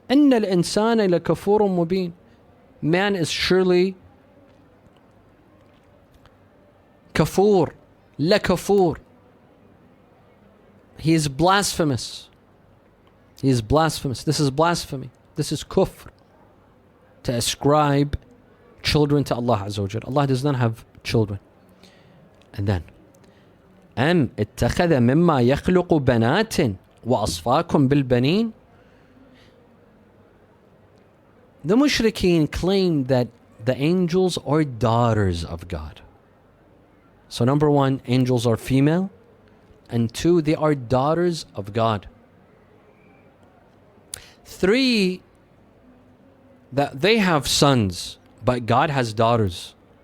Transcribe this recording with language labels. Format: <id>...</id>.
<ar>إن الإنسان لكفور مبين.</ar> <en>Man is surely kafur, lakafur. He is blasphemous. He is blasphemous. This is blasphemy. This is kufr. To ascribe children to Allah Azza wa Jal. Allah does not have children. And then,</en> <ar>أم اتخذ مما يخلق بنات وأصفاكم بالبنين.</ar> <en>The mushrikeen claim that the angels are daughters of God. So number one, angels are female. And two, they are daughters of God. Three, that they have sons, but God has daughters.</en>